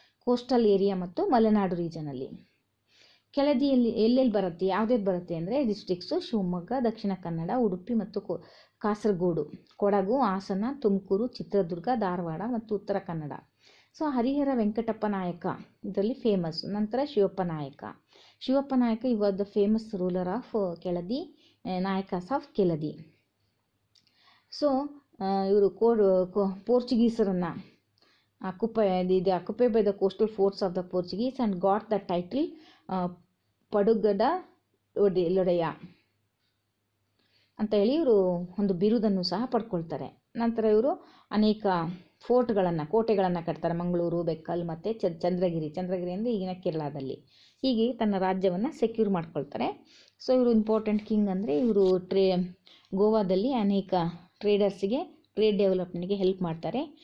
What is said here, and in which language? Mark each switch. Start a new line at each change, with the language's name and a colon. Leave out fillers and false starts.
Kannada: Coastal area ಮತ್ತು ಮಲೆನಾಡು ರೀಜನಲ್ಲಿ. ಕೆಳದಿಯಲ್ಲಿ ಎಲ್ಲೆಲ್ಲಿ ಬರುತ್ತೆ, ಯಾವುದೇ ಬರುತ್ತೆ ಅಂದರೆ ಡಿಸ್ಟ್ರಿಕ್ಸು ಶಿವಮೊಗ್ಗ, ದಕ್ಷಿಣ ಕನ್ನಡ, ಉಡುಪಿ ಮತ್ತು ಕಾಸರಗೋಡು, ಕೊಡಗು, ಹಾಸನ, ತುಮಕೂರು, ಚಿತ್ರದುರ್ಗ, ಧಾರವಾಡ ಮತ್ತು ಉತ್ತರ ಕನ್ನಡ. ಸೊ ಹರಿಹರ ವೆಂಕಟಪ್ಪ ನಾಯಕ ಇದರಲ್ಲಿ ಫೇಮಸ್. ನಂತರ ಶಿವಪ್ಪ ನಾಯಕ.
English: Shivappa Nayaka was the famous ruler of Keladi, Nayakas of Keladi.
Kannada: So ಇವರು ಪೋರ್ಚುಗೀಸರನ್ನು
English: occupied by the coastal forts of the Portuguese and got the title
Kannada: ಪಡುಗಡ ಲೊಡೆಯ ಅಂತ ಹೇಳಿ ಇವರು ಒಂದು ಬಿರುದನ್ನು ಸಹ ಪಡ್ಕೊಳ್ತಾರೆ. ನಂತರ ಇವರು ಅನೇಕ ಕೋಟೆಗಳನ್ನು ಕಟ್ತಾರೆ. ಮಂಗಳೂರು, ಬೆಕ್ಕಲ್ ಮತ್ತು ಚಂದ್ರಗಿರಿ ಅಂದರೆ ಈಗಿನ ಕೇರಳದಲ್ಲಿ. ಹೀಗೆ ತನ್ನ ರಾಜ್ಯವನ್ನು ಸೆಕ್ಯೂರ್ ಮಾಡ್ಕೊಳ್ತಾರೆ. ಸೊ ಇವರು ಇಂಪಾರ್ಟೆಂಟ್ ಕಿಂಗ್ ಅಂದರೆ ಇವರು ಗೋವಾದಲ್ಲಿ ಅನೇಕ ಟ್ರೇಡರ್ಸಿಗೆ ಟ್ರೇಡ್ ಡೆವಲಪ್ಮೆಂಟ್ಗೆ ಹೆಲ್ಪ್ ಮಾಡ್ತಾರೆ.